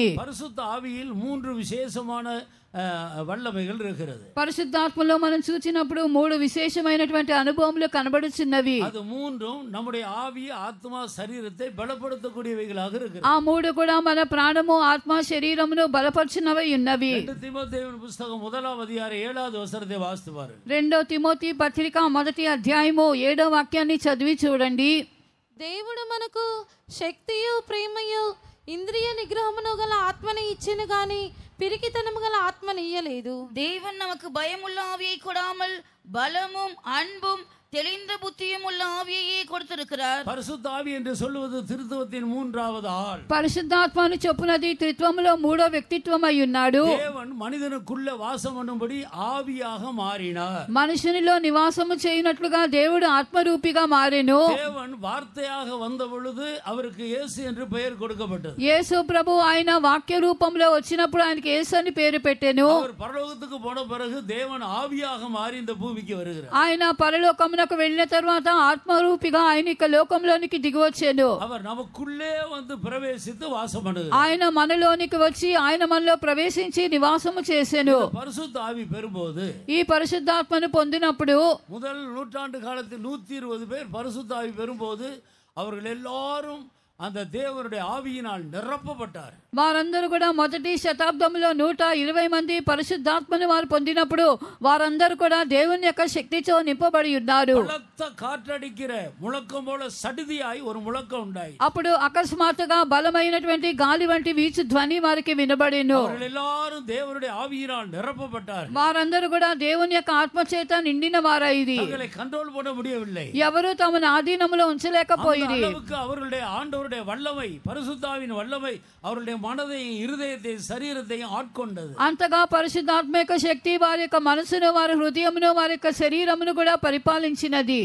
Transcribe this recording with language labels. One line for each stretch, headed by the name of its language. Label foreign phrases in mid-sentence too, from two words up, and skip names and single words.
Tamil: பரிசுத்த ஆவியில் 3 விசேஷமான வல்லமைகள் இருக்கிறது.
Telugu: పరిశుద్ధాత్మలో మనం చూచినప్పుడు 3 విశేషమైనటువంటి అనుభవములు కనబడుచున్నవి.
Tamil: அது மூன்றும் நம்முடைய ஆவி ஆத்மா சரீரத்தை பலப்படுத்தக்கூடியவைகளாக இருக்கிறது.
Telugu: ఆ 3 కూడా మన ప్రాణము ఆత్మ శరీరమును బలపర్చునవి ఉన్నవి.
Tamil: 2 தீமோத்தேயுவின் புத்தகம்
Telugu: 1వ అధ్యాయం 7వ
Tamil: వచనத்தை வாஸ்து பாரு.
Telugu: 2 తిమోతి పత్రిక 1వ అధ్యాయము 7వ వాక్యాన్ని చదివి చూడండి. దేవుడు మనకు శక్తియు ప్రేమయు ఇంద్రియ నిగ్రహమును గల ఆత్మని ఇచ్చెను గాని పిరికితనము గల ఆత్మని ఇయ్యలేదు.
Tamil: தேவன் நமக்கு பயமுள்ள ஆவியை கொடாமல் பலமும் அன்பும் தெளிந்த புத்தியும் உள்ள ஆவியையே கொடுத்திருக்கிறார். பரிசுத்த ஆவி என்று சொல்லுவது திருத்துவத்தின் 3வது ஆள்.
Telugu: పరిశుద్ధాత్మను చెప్పునది త్రిత్వములో 3వ వ్యక్తిత్వం అయి ఉన్నాడు.
Tamil: தேவன் மனிதனுக்குள்ள வாசம் பண்ணும்படி ஆவியாக மாறினார்.
Telugu: మనుషునిలో నివాసము చేయునట్లుగా దేవుడు ఆత్మరూపిగా మారెను.
Tamil: தேவன் வார்த்தையாக வந்த பொழுது அவருக்கு இயேசு என்று பெயர் கொடுக்கப்பட்டது.
Telugu: యేసు ప్రభు ఆయన వాక్య రూపంలో వచ్చినప్పుడు ఆయనకి యేసు అని పేరు పెట్టెను.
Tamil: அவர் பரலோகத்துக்கு போன பிறகு தேவன் ஆவியாக மாறி இந்த பூமிக்கு வருகிறார்.
Telugu: ఆయన పరలోకమునకు వెళ్ళిన తర్వాత ఆత్మరూపిగా ఆయన ఇక లోకంలోనికి దిగి వచ్చాను.
Tamil: அவர் நமக்குள்ளே வந்து பிரவேசித்து வாசம் பண்ணுகிறார்.
Telugu: ఆయన మనలోనికి వచ్చి ఆయన మనలో ప్రవేశించి నివాసము చేసెను.
Tamil: பரிசுத்த ஆவி பெறும்போது
Telugu: ఈ పరిశుద్ధాత్మను పొందినప్పుడు
Tamil: முதல் நூற்றாண்டு காலத்தில் 120 பேர் பரிசுத்த ஆவி பெறும்போது அவர்கள் எல்லாரும் அந்த தேவனுடைய ஆவியினால் நிரப்பப்பட்டார்.
Telugu: వారందరూ కూడా మొదటి శతాబ్దంలో 120 మంది పరిశుద్ధాత్మను వారు పొందినప్పుడు వారందరూ కూడా దేవుని యొక్క శక్తితో నింపబడి ఉన్నారు.
Tamil: பலத்த காற்றடிக்கிற முழக்கம் போல சடுதியாய் ஒரு முழக்கம் உண்டாய்.
Telugu: అప్పుడు అకస్మాత్తుగా బలమైనటువంటి గాలి వంటి వీచు ధ్వని వారికి వినబడెను.
Tamil: அவர்கள் எல்லாரும் தேவனுடைய ஆவியினால் நிரப்பப்பட்டார்.
Telugu: వారందరూ కూడా దేవుని యొక్క ఆత్మ చేత నిండిన వారైరి.
Tamil: அவர்களை కంట్రోల్ பண்ண முடியவில்லை.
Telugu: ఎవరు తమను ఆధీనములో ఉంచలేకపోయిరి.
Tamil: அளவுக்கு அவர்களுடைய ஆண்டவருடைய வல்லமை, பரிசுத்தாவின் வல்லமை அவருடைய மனதையும் இருதயத்தையும் சரீரத்தையும் ஆட்கொண்டது.
Telugu: అంతగా పరిశుద్ధాత్మ యొక్క శక్తి వారి యొక్క మనసును వారి హృదయమును వారి యొక్క శరీరమును కూడా పరిపాలించినది.